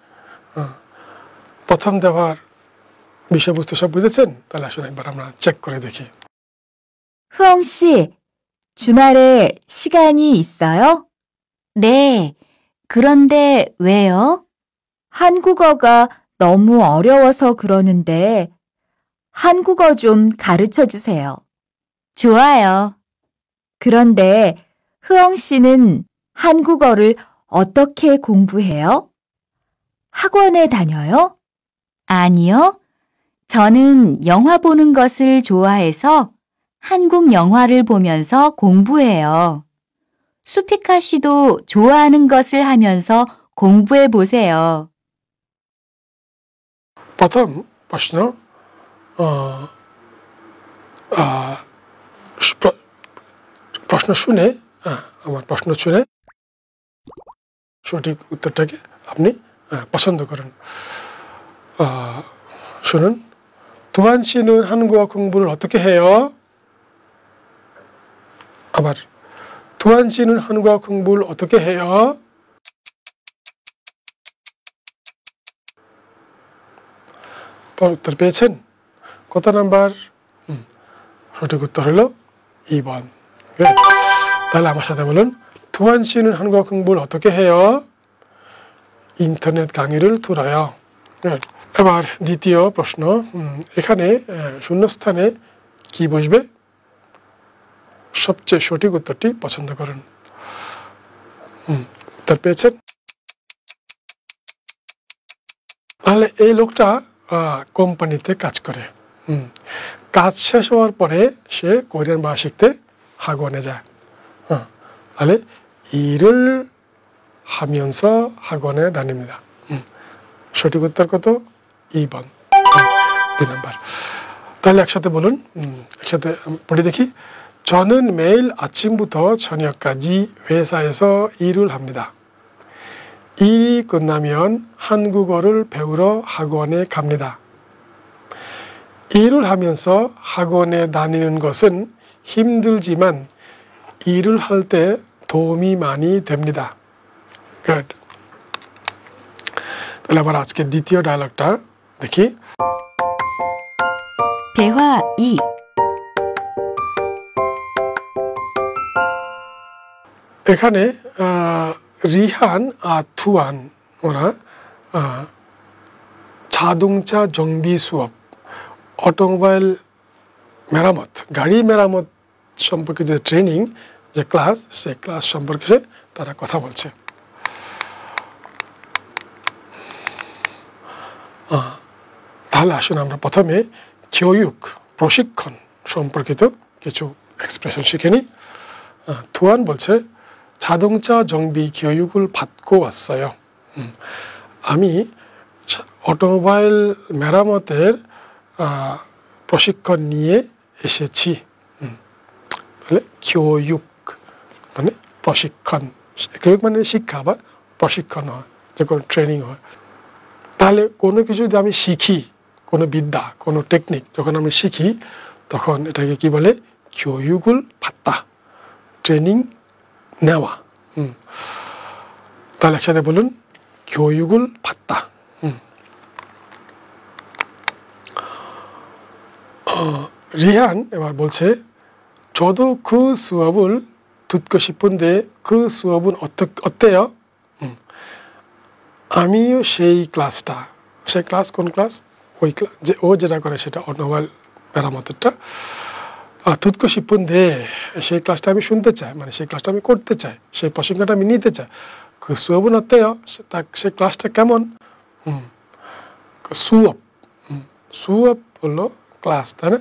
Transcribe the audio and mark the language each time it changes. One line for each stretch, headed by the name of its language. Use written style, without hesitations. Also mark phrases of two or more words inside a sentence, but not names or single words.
Bangla: প্রথম দেওয়ার বিষয়বস্তু সব বুঝেছেন? তাহলে আসলে একবার আমরা চেক করে দেখি।
Korean: 흐엉 씨, 주말에 시간이 있어요? 네. 그런데 왜요? 한국어가 너무 어려워서 그러는데 한국어 좀 가르쳐 주세요. 좋아요. 그런데 흐엉 씨는 한국어를 어떻게 공부해요? 학원에 다녀요? 아니요. 저는 영화 보는 것을 좋아해서 한국 영화를 보면서 공부해요. 수피카 씨도 좋아하는 것을 하면서 공부해 보세요.
Bangla: প্রথম প্রশ্ন, প্রশ্ন শুনে আমার প্রশ্ন শুনে সঠিক উত্তরটাকে আপনি পছন্দ করেন। শুনুন,
Korean: 두한 씨는 한국어 공부를 어떻게 해요? 아বার 두한 씨는 한국어 공부를 어떻게 해요?
Bangla: উত্তর পেয়েছেন? কত নাম্বার? সঠিক উত্তর হলো 2번। তাহলে আমার সাথে বলুন,
Korean: 두한 씨는 한국어 공부를 어떻게 해요? 인터넷 강의를 들어요।
Bangla: এবার দ্বিতীয় প্রশ্ন, এখানে শূন্যস্থানে কি বসবে? সবচেয়ে সঠিক উত্তরটি পছন্দ করুন। উত্তর পেয়েছেন? তাহলে এই লোকটা কোম্পানিতে কাজ করে। কাজ শেষ হওয়ার পরে সে কোরিয়ান ভাষা শিখতে 학원에 যায়। তাহলে
Korean: 일을 하면서 학원에 다닙니다।
Bangla: সঠিক উত্তর কত? 2번, 2 নাম্বার। তাহলে একসাথে বলুন, একসাথে পড়ে দেখি।
Korean: 저는 매일 아침부터 저녁까지 회사에서 일을 합니다. 일이 끝나면 한국어를 배우러 학원에 갑니다. 일을 하면서 학원에 다니는 것은 힘들지만 일을 할 때 도움이 많이 됩니다.
English: Good.
Bangla: তাহলে আবার আজকে দ্বিতীয় ডায়লগটা দেখি।
Korean: 대화 2.
Bangla: এখানে রিহান আর 투안 ওরা
Korean: 자동차 정비 수업,
Bangla: অটোমোবাইল মেরামত, গাড়ি মেরামত সম্পর্কে যে ট্রেনিং, যে ক্লাস, সেই ক্লাস সম্পর্কে তারা কথা বলছে। তাহলে আসুন আমরা প্রথমে 교육, প্রশিক্ষণ সম্পর্কিত কিছু এক্সপ্রেশন শিখে নিই।
Korean: 투안 বলছে 자동차 정비 교육을 받고 왔어요.
Bangla: আমি অটোমোবাইল মেরামতের প্রশিক্ষণ নিয়ে এসেছি। তাহলে 교육 মানে প্রশিক্ষণ, 교육 মানে শিক্ষা বা প্রশিক্ষণ হয়, যে কোনো ট্রেনিং হয়। তাহলে কোনো কিছু যদি আমি শিখি, কোনো বিদ্যা, কোনো টেকনিক যখন আমি শিখি, তখন এটাকে কি বলে?
Korean: 교육을 받다,
Bangla: ট্রেনিং নেওয়া। তাহলে একসাথে বলুন,
Korean: 교육을 받다।
Bangla: রিহান এবার বলছে
Korean: 저도 그 수업을 듣고 싶은데 그 수업은 어때요?
Bangla: আমিও সেই ক্লাসটা, সেই ক্লাস কোন ক্লাস? ওই যে ও যেটা করে সেটা অটোমোবাইল মেরামতেরটা।
Korean: 듣고 싶은데
Bangla: সেই ক্লাসটা আমি শুনতে চাই, মানে সেই ক্লাসটা আমি করতে চাই, সেই প্রশিক্ষণটা আমি নিতে চাই।
Korean: 그 수업은 어때요?
Bangla: সেই ক্লাসটা কেমন? 수업, 수업 হলো ক্লাস, তাই না?